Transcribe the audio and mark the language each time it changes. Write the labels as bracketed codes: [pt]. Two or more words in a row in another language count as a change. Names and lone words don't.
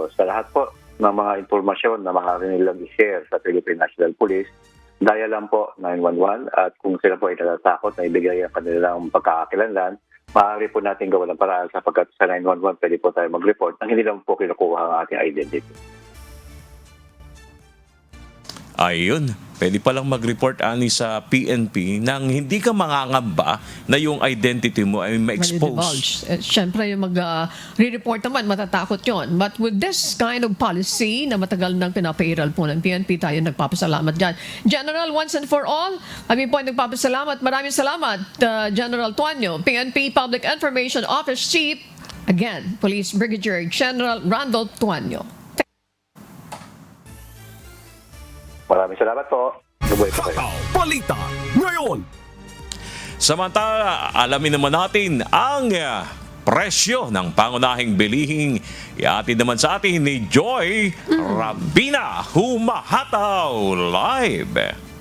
[tl] Sa lahat po ng mga impormasyon na maaari nilang i-share sa Philippine National Police, dial lang po 911 at kung sila po ay natatakot na ibigay ang kanilang pagkakakilanlan, maaari po natin gawa ng paraan sapagkat sa 911 pwede po tayo mag-report nang hindi lang po kinukuha ang ating identity. Ayun, pwede palang mag-report sa PNP nang hindi ka mangangamba na yung identity mo ay ma-expose. Siyempre, yung mag-re-report naman, matatakot yon. [en] But with this kind of policy [tl] na matagal nang pinapairal po ng PNP, tayo nagpapasalamat dyan. [en] General, once and for all, [tl] kami po ay nagpapasalamat. Maraming salamat, General Tuanyo, PNP Public Information Office Chief, again, Police Brigadier General Randolph Tuanyo. Maraming salamat po. Mabuhay pa kayo. Balita ngayon. Samantala, alamin naman natin ang presyo ng pangunahing bilihing iatid naman sa atin ni Joy Rabina, humahataw live.